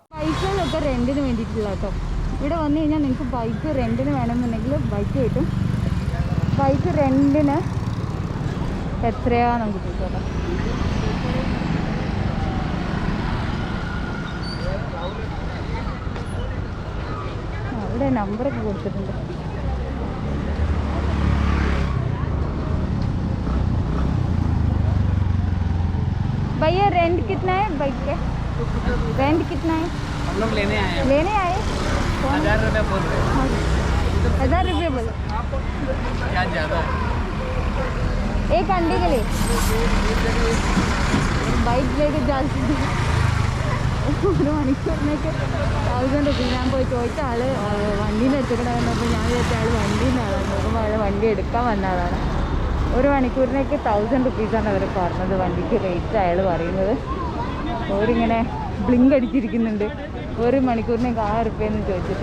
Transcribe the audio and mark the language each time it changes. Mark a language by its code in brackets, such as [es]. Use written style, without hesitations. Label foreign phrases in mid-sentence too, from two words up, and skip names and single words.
[ml] ബൈക്കുകളൊക്കെ റെൻറ്റിന് വേണ്ടിയിട്ടുള്ള കേട്ടോ. ഇവിടെ വന്നു കഴിഞ്ഞാൽ നിങ്ങൾക്ക് ബൈക്ക് റെൻറ്റിന് വേണമെന്നുണ്ടെങ്കിൽ ബൈക്ക് കിട്ടും. ബൈക്ക് റെൻറ്റിന് എത്രയാണ് നമുക്ക് കിട്ടും. ഇവിടെ നമ്പറൊക്കെ കൊടുത്തിട്ടുണ്ട്. [hi] भैया रेंट कितना है बाइक के? रेंट कितना है? हम लोग लेने आए हैं. लेने आए? 1000 रुपये बोल रहे हैं. 1000 रुपये बोलो. क्या ज़्यादा है? एक अंडे के लिए बाइक लेके जाती [ml] ഒരു മണിക്കൂറിനൊക്കെ 1000 റുപ്പീസ്. ഞാൻ പോയി ചോദിച്ച ആൾ വണ്ടീൻ്റെ എടുത്തിട്ടുണ്ടായിരുന്നപ്പോൾ ഞാൻ വിചാരിച്ച ആൾ വണ്ടീൻ്റെ ആളാണ്. നോക്കുമ്പോൾ അയാൾ വണ്ടി എടുക്കാൻ വന്ന ആളാണ്. ഒരു മണിക്കൂറിനൊക്കെ 1000 റുപ്പീസാണ് അവർ പറഞ്ഞത് വണ്ടിക്ക് റേറ്റ് അയാൾ പറയുന്നത്. അവരിങ്ങനെ ബ്ലിങ്ക് അടിച്ചിരിക്കുന്നുണ്ട്. ഒരു മണിക്കൂറിനൊക്കെ 1000 റുപ്യെന്ന് ചോദിച്ചിട്ട്.